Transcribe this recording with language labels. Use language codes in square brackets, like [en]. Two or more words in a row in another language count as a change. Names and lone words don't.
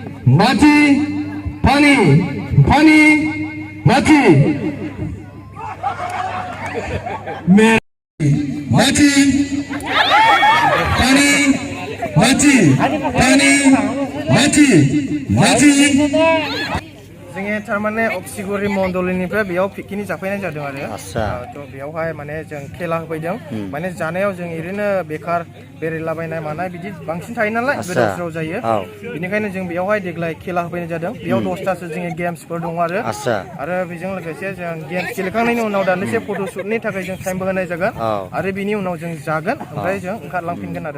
[brx] माची पानी पानी माची माची पानी माची पानी माची माची जोंनि थारमाने अक्सिगुरि मण्डलिनिफ्राय बेयाव पिकनिक जाफैनाय जादों आरो आच्छा थ' बेयावहाय माने जों खेला होफैदों माने जानायाव जों ओरैनो बेखार बेरायलाबायनाय मानाय बिदि बांसिन थायो नालाय गोदाव सोराव जायो बेनिखायनो जों बेयावहाय देग्लाय खेला होफैनाय जादों बेयाव 10थासो जोंनि गेम्सफोर दं आरो बेजों लोगोसे जों गेम्स गेलेखांनायनि उनाव दानदिसे फट'शुटनि थाखाय जों टाइमबो होनाय जागोन आरो बिनि उनाव जों जागोन ओमफ्राय जों ओंखारलांफिनगोन आरो